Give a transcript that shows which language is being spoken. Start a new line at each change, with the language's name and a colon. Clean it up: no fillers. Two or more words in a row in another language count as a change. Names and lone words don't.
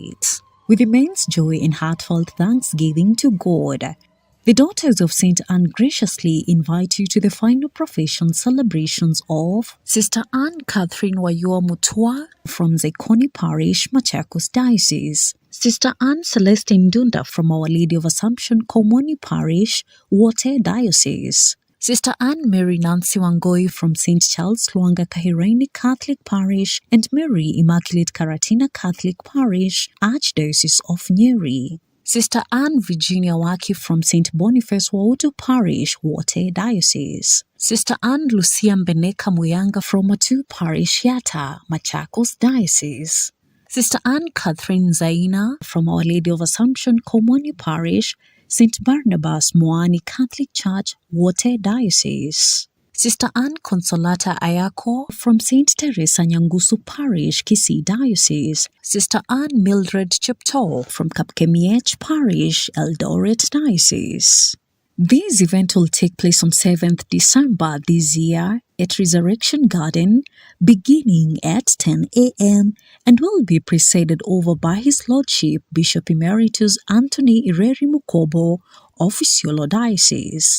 English: With immense joy and heartfelt thanksgiving to God, The Daughters of St. Anne graciously invite you to the final profession celebrations of Sister Anne Catherine Wayua Mutua from Zaikoni Parish, Machakos Diocese, Sister Anne Celestine Dunda from Our Lady of Assumption, Komoni Parish, Wote Diocese, Sister Anne Mary Nancy Wangoi from St. Charles Luanga Kahirani Catholic Parish and Mary Immaculate Karatina Catholic Parish, Archdiocese of Nyeri, Sister Anne Virginia Waki from St. Boniface Wautu Parish, Wote Diocese, Sister Anne Lucia Mbeneka Muyanga from Watu Parish, Yata, Machakos Diocese, Sister Anne Catherine Zaina from Our Lady of Assumption, Komoni Parish, St. Barnabas Moani Catholic Church, Wote Diocese, Sister Anne Consolata Ayako from St. Teresa Nyangusu Parish, Kisii Diocese, Sister Anne Mildred Chepto from Kapkemiech Parish, Eldoret Diocese. This event will take place on 7th December this year at Resurrection Garden, beginning at 10 a.m. and will be presided over by His Lordship Bishop Emeritus Anthony Ireri Mukobo of Isiolo Diocese.